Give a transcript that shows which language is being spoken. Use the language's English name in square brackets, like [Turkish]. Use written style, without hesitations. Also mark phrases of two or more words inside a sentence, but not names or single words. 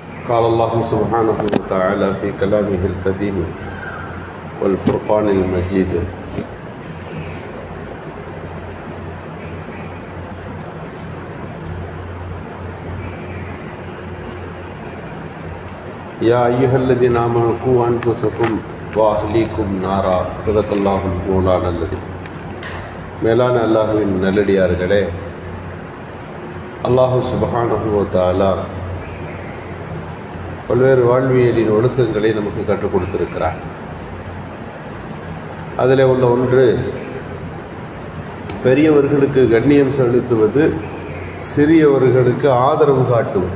[Arabic] قال الله سبحانه وتعالى في كلامه القديم والفرقان المجيد: يا أيها الذين آمنوا قوا أنفسكم وأهليكم نارا صدق الله المولانا الذي. [Tamil] மேலான அல்லாஹுவின் நல்லடியார்களே, [Arabic] الله سبحانه وتعالى [Tamil] பல்வேறு வாழ்வியலின் ஒழுக்கங்களை நமக்கு கற்றுக் கொடுத்திருக்கிறார். அதில் உள்ள ஒன்று, பெரியவர்களுக்கு கண்ணியம் செலுத்துவது, சிறியவர்களுக்கு ஆதரவு காட்டுவது.